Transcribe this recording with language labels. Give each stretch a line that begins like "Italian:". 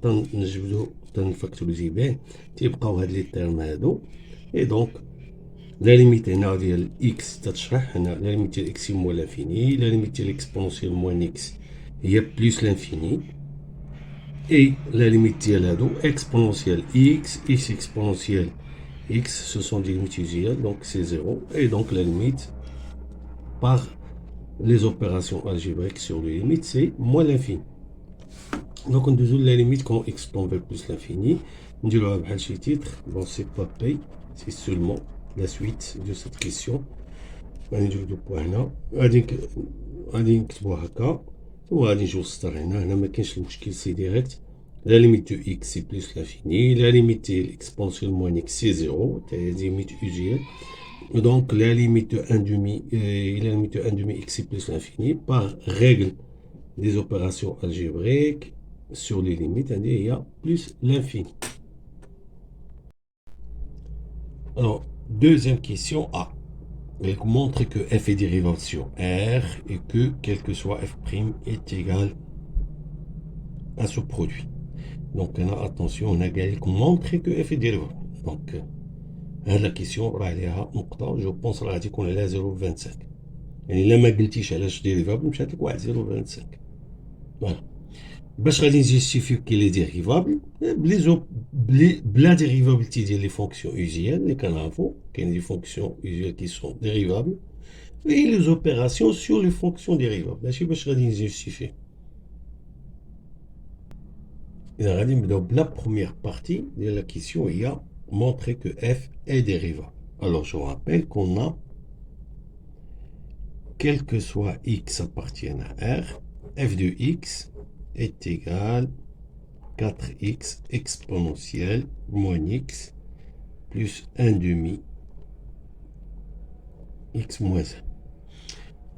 Arabic: تنجبدو تنفاكتوريزي به تيبقاو هاد لي تيرم هادو. اي دونك لا ليميت هنا ديال اكس تتشرح هنا لا ليميت ديال اكس موان لانفيني، لا ليميت ديال اكسبونسيال موان اكس هي بلوس لانفيني، اي لا ليميت ديال هادو اكسبونسيال اكس اكسبونسيال
French: x, ce sont des limites usuelles, donc c'est 0. Et donc la limite par les opérations algébriques sur les limites, c'est moins l'infini. Donc on désoule la limite quand x tend vers plus l'infini. On dit le titre, bon c'est pas pay, c'est seulement la suite de cette question.
Arabic: غادي نجبدو بوا هنا غادي نكتبوها هكا وغادي نجيو السطر هنا ما كاينش المشكل سي ديريكت. لا ليميت دو اكس سي بلوس لانفيني، لا ليميت ديال الاكسبونسيون موان اكس سي زيرو، تاهي ليميت usuelle.
French: Donc la limite de 1 demi, la limite de 1 demi x c'est plus l'infini par règle des opérations algébriques sur les limites, il y a plus l'infini. Alors, deuxième question A. Elle montre que f est dérivable sur R et que quel que soit f' est égal à ce produit. Donc, attention, on a gagné montrer que f est dérivable. Donc, la question, je pense que c'est 0,25.
Arabic: يعني الا ما قلتيش علاش ديريفابل مشات لك واحد 0.25. فوالا باش غادي نجيستيفيو كي لي ديريفابل بلا ديريفابلتي ديال لي فونكسيون اوزيال اللي كنعرفو كاين دي فونكسيون اوزيال كي سون ديريفابل اي لي زوبيراسيون سور لي فونكسيون ديريفابل. ماشي باش غادي نجيستيفيو. اذا غادي نبداو بلا بروميير بارتي ديال لا كيسيون هي
French: montrer que f est dérivable. Alors je rappelle qu'on a quel que soit x appartienne à R, f de x est égal 4x exponentielle moins x plus 1 demi x moins 1.